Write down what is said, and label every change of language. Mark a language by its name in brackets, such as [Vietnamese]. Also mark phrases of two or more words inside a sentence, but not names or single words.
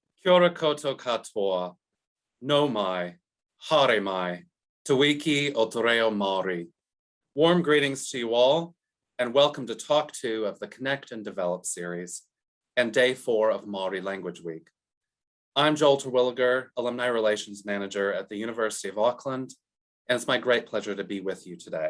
[Māori] Kia ora koutou katoa, no mai, haere mai, te wiki o te reo Māori. [English] Warm greetings to you all, and welcome to Talk 2 of the Connect and Develop series, and Day 4 of Māori Language Week. I'm Joel Terwilliger, Alumni Relations Manager at the University of Auckland, and it's my great pleasure to be with you today.